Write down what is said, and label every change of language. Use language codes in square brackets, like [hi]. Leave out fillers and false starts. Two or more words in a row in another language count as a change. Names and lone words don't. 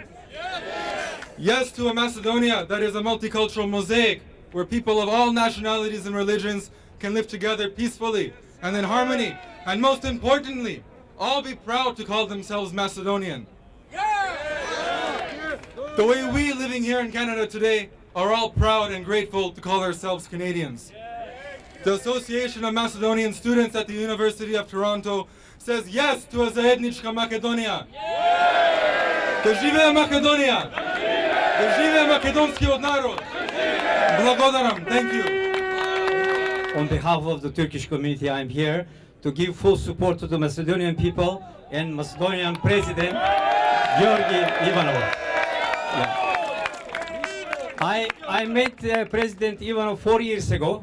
[en] Yes to a Macedonia that is a multicultural mosaic where people of all nationalities and religions can live together peacefully and in harmony, and most importantly, all be proud to call themselves Macedonian. The way we living here in Canada today are all proud and grateful to call ourselves Canadians. The Association of Macedonian Students at the University of Toronto says yes to a [mk] заедничка Македонија. Да живее Македонија! Да живее македонски народ! Благодарам. [en] Thank you. On behalf of the Turkish community, I'm here to give full support to the Macedonian people and Macedonian President Georgi Ivanov. I met President Ivanov 4 years ago.